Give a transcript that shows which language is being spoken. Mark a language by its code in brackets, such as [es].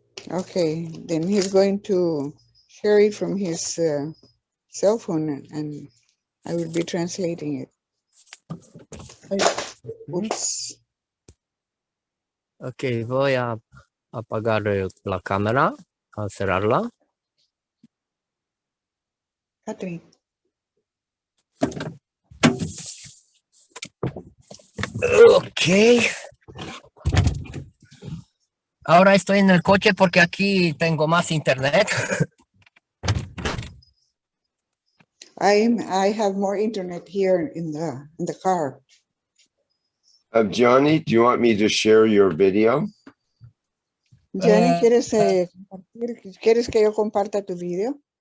[en] Okay, then he's going to share it from his cell phone and I will be translating it. Oops. [es] Ok, voy a apagar la cámara, a cerrarla. Catherine. Ok. Ahora estoy en el coche porque aquí tengo más internet. [en] I have more internet here in the car. Gianni, do you want me to share your video? [es] Gianni, ¿quieres que yo comparta tu video?